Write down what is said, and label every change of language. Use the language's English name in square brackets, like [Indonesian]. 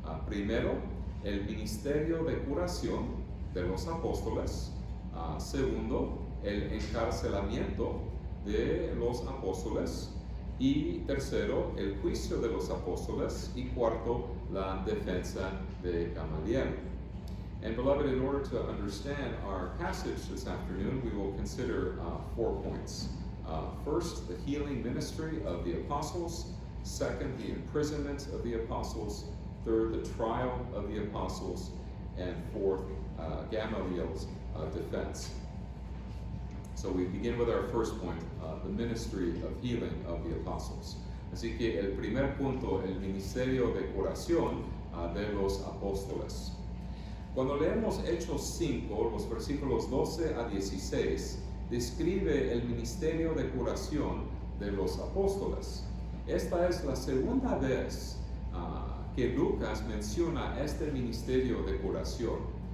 [Spanish] Primero, el ministerio de curación de los apóstoles. Segundo, el encarcelamiento de los apóstoles. Y tercero, el juicio de los apóstoles. Y cuarto, la defensa de Gamaliel. [English] And beloved, in order to understand our passage this afternoon, we will consider 4 points. First, the healing ministry of the apostles. Second, the imprisonment of the apostles. Third, the trial of the apostles. And fourth, Gamaliel's defense. So we begin with our first point, the ministry of healing of the apostles. [Spanish] Así que el primer punto, el ministerio de curación de los apóstoles. Cuando leemos Hechos 5, los versículos 12 a 16, describe el ministerio de curación de los apóstoles. Esta es la segunda vez que Lucas menciona este ministerio de curación.